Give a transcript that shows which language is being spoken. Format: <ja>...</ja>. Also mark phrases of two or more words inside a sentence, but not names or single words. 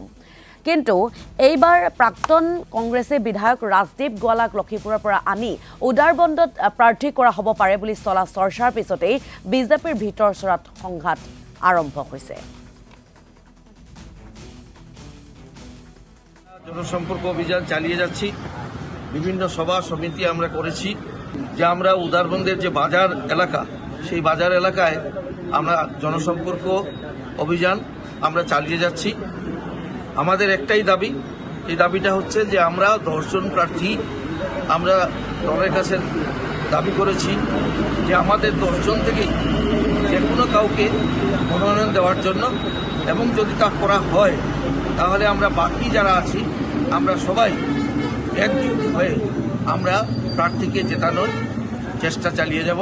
<as>কিন্তু এইবাৰ প্ৰাক্তন কংগ্ৰেছী বিধায়ক ৰাজদীপ গোৱালাক লক্ষীপুৰৰ পৰা আনি উদাৰবন্দত প্ৰাৰ্থী কৰা হ'ব পাৰে বুলি চলা চৰ্চাৰ পিছতেই বিজেপিৰ ভিতৰচৰাত সংঘাত আৰম্ভ হৈছে।</as> <bn>জনসম্পর্ক অভিযান চালিয়ে যাচ্ছি। বিভিন্ন সভা সমিতি আমরা করেছি যে আমরা উদারবন্দের যে বাজার এলাকা, সেই বাজার এলাকায় আমরা জনসম্পর্ক অভিযান আমরা চালিয়ে যাচ্ছি। আমাদের একটাই দাবি, এই দাবিটা হচ্ছে যে আমরা 10 জন প্রার্থী আমরা দলের কাছে দাবি করেছি যে আমাদের 10 জন থেকেই যে কোনো কাউকে মনোনয়ন দেওয়ার জন্য, এবং যদি তা করা হয় তাহলে আমরা বাকি যারা আছি আমরা সবাই একজুট হয়ে আমরা প্রার্থীকে জেতানোর চেষ্টা চালিয়ে যাব।</bn>